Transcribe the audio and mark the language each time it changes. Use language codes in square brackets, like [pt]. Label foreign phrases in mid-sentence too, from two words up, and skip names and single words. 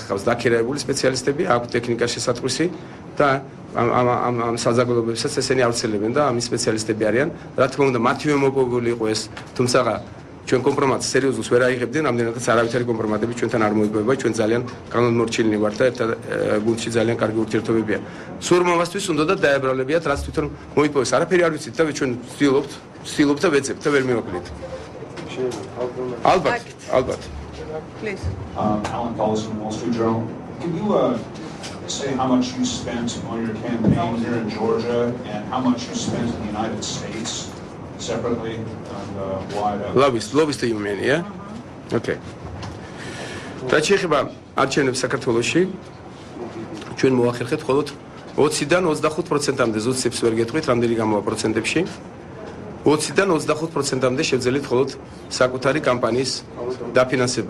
[ka] ყავს დაქირავებული სპეციალისტები აქვს ტექნიკაში შესატყვისი და ამ საზოგადოებებსაც ესენი ავრცელებენ და ამის სპეციალისტები არიან რა თქმა უნდა მათივე მოპოვებული იყო ეს თუმცა ჩვენ კომპრომატს სერიოზულს ვერ აიღებდნენ ამდენადაც არავითარი კომპრომატები ჩვენთან არ მოიპოვება ჩვენ ძალიან კანონმორჩილნი ვართ და ერთად გუნდში ძალიან კარგი ურთიერთობებია სურმავასთვის უნდა და დაებრალებიათ რაც თვითონ მოიპოვეს არაფერი არ ვიცით და ჩვენ ვცდილობთ და ვეძებთ და ვერ მივაკლით Albert. [en] Please. Alan Pauls from Wall Street Journal. Can you say how much you spent on your campaign here in Georgia and how much you spent in the United States separately and why that? Lobbyist you mean, yeah? Okay. [ka] რაც შეეხება არჩევნებს საქართველოში ჩვენ მოახერხეთ მხოლოდ 20-დან 25%-მდე ზუსტებს ვერ გეტყვით რამდენი გამოვა პროცენტებში 20-დან 25%-მდე შევძელით მხოლოდ საკუთარი კამპანიის დაფინანსება.